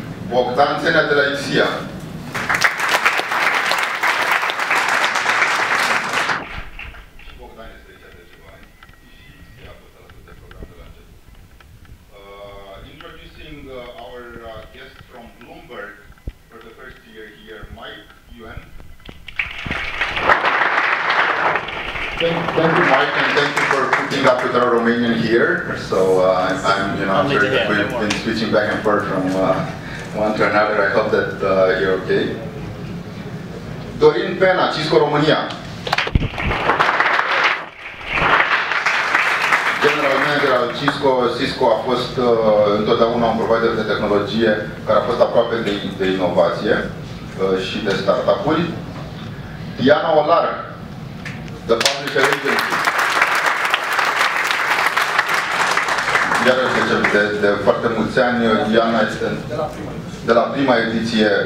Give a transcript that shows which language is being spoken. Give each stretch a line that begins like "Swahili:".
Romanian: Bogdan Țenea de la IXIA. Bogdan este aici de ceva ani și IXIA a fost alături de programul de la început.
English: Introducing our guest from Bloomberg for the first year here, Mike Yuen. Thank you, Mike, and thank you for putting up with our Romanian here. So I'm sure that we've been switching back and forth from one to another. I hope that you're okay. Dorin Pena, Cisco România.
Romanian: General Manager al Cisco. Cisco a fost întotdeauna un provider de tehnologie care a fost aproape de inovație și de startup-uri. Diana Olar, The Publisher Agency. Iarăși de foarte mulți ani, Diana este de la prima ediție.